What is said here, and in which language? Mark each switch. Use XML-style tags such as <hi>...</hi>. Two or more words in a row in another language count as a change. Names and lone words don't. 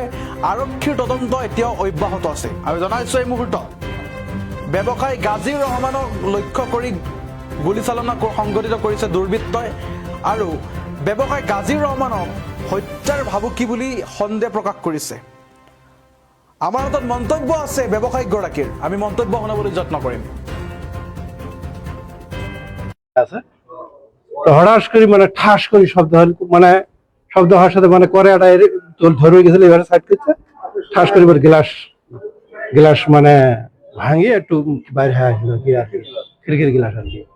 <as>আৰক্ষীৰ তদন্ত এতিয়াও অব্যাহত আছে। আমি জনাইছো এই মুহূৰ্তত ব্যৱসায়ী গাজীৰ ৰহমানক লক্ষ্য কৰি গুলীচালনা সংঘটিত কৰিছে দুৰ্বৃত্তই আৰু ব্যৱসায়ী গাজীৰ ৰহমানক হত্যাৰ ভাবুকি বুলি সন্দেহ প্ৰকাশ কৰিছে। আমাৰ হাতত মন্তব্য আছে ব্যৱসায়ীগৰাকীৰ, আমি মন্তব্য শুনাবলৈ যত্ন কৰিম।</as> <bn>হঠাৎ করে মানে ঠাস করে শব্দ হওয়ার সাথে মানে করে একটা ধরে গেছিল, এবারে সাইড করছে ঠাস করে এবার গ্লাস মানে ভাঙিয়ে একটু বাইরে আসলো কি আর কি, খিড়কির গ্লাস আর কি।</bn>